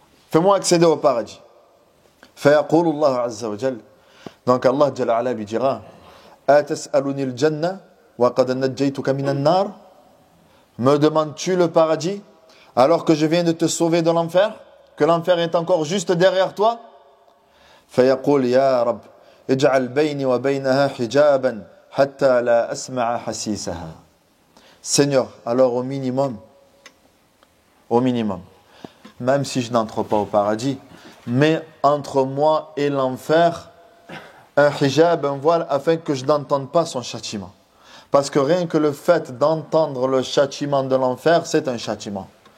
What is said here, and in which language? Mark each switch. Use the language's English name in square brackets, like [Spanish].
[French] Fais-moi accéder au paradis. [Arabic] فيقول الله عز وجل. [French] Donc Allah Jalla ala lui dira [Arabic] أتسألني الجنة وقد نجيتك من النار. [French] Me demandes-tu le paradis alors que je viens de te sauver de l'enfer, que l'enfer est encore juste derrière toi? [Arabic] فيقول يا رب اجعل بيني وبينها حجابا حتى لا أسمع حسيسها. [French] Seigneur, alors au minimum, même si je n'entre pas au paradis, mais entre moi et l'enfer, un hijab, un voile, afin que je n'entende pas son châtiment. Parce que rien que le fait d'entendre le châtiment de l'enfer, c'est un châtiment.